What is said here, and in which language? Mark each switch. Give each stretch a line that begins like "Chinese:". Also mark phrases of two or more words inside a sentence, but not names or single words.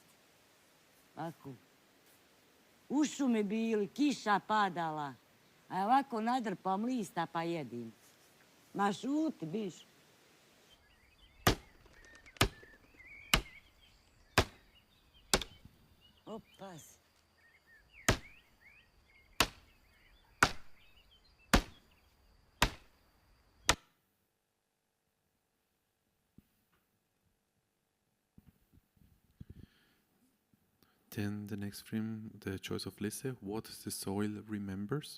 Croatian: Ovako. U šumi bili, kiša padala. A ovako nadrpam lista pa jedim. Ma šuti, biš. Opas.
English: Then the next film, the choice of Lyse, What the Soil Remembers.